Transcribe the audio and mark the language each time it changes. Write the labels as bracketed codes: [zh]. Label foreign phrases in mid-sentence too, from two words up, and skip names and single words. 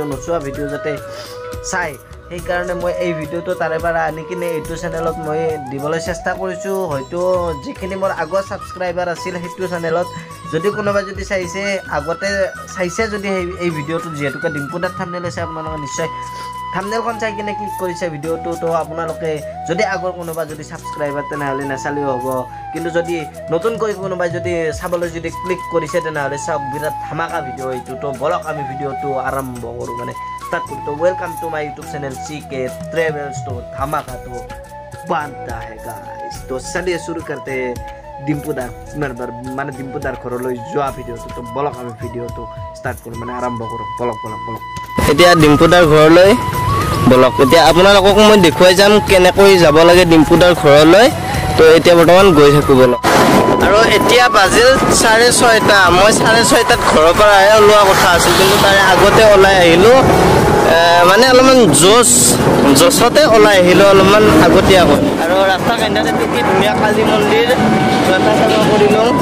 [as] নচোৱা ভিডিও যাতে চাই এই কাৰণে মই এই ভিডিওটো তাৰে পৰা আনি কিনে এইটো চেনেলত মই দিবলৈ চেষ্টা কৰিছো হয়তো যিখিনি মোৰ আগৰ সাবস্ক্ৰাইবাৰ আছিল সেইটো চেনেলত যদি কোনোবা যদি চাইছে আগতে চাইছে যদি এই ভিডিওটো যেহেতুকে ডিম্পুদাৰ থাম্বনেল আছে আপোনালোকে নিশ্চয় থাম্বনেলখন চাই কিনে ক্লিক কৰিছে ভিডিওটো তো আপোনালোকে যদি আগৰ কোনোবা যদি সাবস্ক্ৰাইবাৰ তেনেহলে নাচালিও হ'ব কিন্তু যদি নতুনকৈ কোনোবা যদি চাবলৈ যদি ক্লিক কৰিছে তেনেহলে সব বিৰাট ধামাকা ভিডিও এইটো তো বলক আমি ভিডিওটো আৰম্ভ কৰো মানে [hi] स्टार्ट करूँ तो वेलकम [en] to my YouTube channel [hi] CK ट्रेवल्स तो धमाका तो बनता है गाइस तो चलिए शुरू करते हैं डिम्पुदार माने डिम्पुदार घरলৈ যোৱা ভিডিওটো তো বলক আমি ভিডিওটো স্টার্ট কৰো মানে আৰম্ভ কৰো বলক এতিয়া ডিম্পুদাৰ ঘৰলৈ বলক এতিয়া আপোনালোকক মই দেখুৱাই যাম কেনেকৈ যাব লাগে ডিম্পুদাৰ ঘৰলৈ তো এতিয়া বৰ্তমান গৈ থাকো বলক আৰু এতিয়া বাজিল 6:30 মই 6:30 ঘৰৰ পৰা ওলোৱা কথা আছিল কিন্তু তাৰে আগতে ওলাই আহিলো মানে অলপমান জোছতে ওলাই আহিলো অলপমান আগতীয়াকৈ আৰু ৰাস্তা কান্দাতে কি ধুনীয়া কালী মন্দিৰ এটা চাব কৰিলো